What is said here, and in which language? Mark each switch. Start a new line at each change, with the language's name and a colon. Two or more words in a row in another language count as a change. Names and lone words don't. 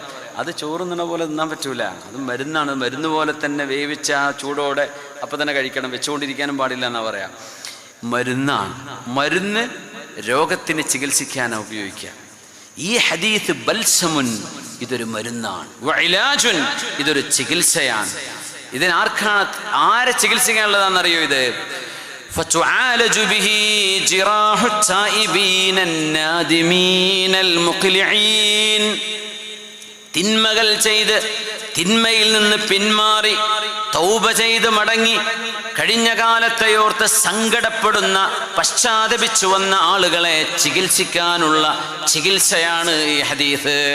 Malayalam: അത് ചോറുന്നണ പോലെ തിന്നാൻ പറ്റൂല, അത് മരുന്നാണ്. മരുന്ന് പോലെ തന്നെ വേവിച്ച ആ ചൂടോടെ അപ്പം തന്നെ കഴിക്കണം, വെച്ചുകൊണ്ടിരിക്കാനും പാടില്ല എന്നാ പറയാം. മരുന്നാണ്. മരുന്ന് രോഗത്തിന് ചികിത്സിക്കാനാണ് ഉപയോഗിക്കുക. ഈ ഹദീസ് ബൽസമുൻ, ഇതൊരു മരുന്നാണ്. വഇലാജുൻ, ഇതൊരു ചികിത്സയാണ്. ആരെ ചികിത്സിക്കാനുള്ളതാണെന്നറിയോ ഇത്?
Arabic: فَتُعَالَجُ بِهِ جِرَاحُ التَّائِبِينَ النَّادِمِينَ الْمُقْلِعِينَ.
Malayalam: തിന്മകൾ ചെയ്ത് തിന്മയിൽ നിന്ന് പിന്മാറി തൗബ ചെയ്ത് മടങ്ങി കഴിഞ്ഞ കാലത്തെയോർത്ത് സങ്കടപ്പെടുന്ന പശ്ചാത്തപിച്ചു വന്ന ആളുകളെ ചികിത്സിക്കാനുള്ള ചികിത്സയാണ് ഈ ഹദീസ്.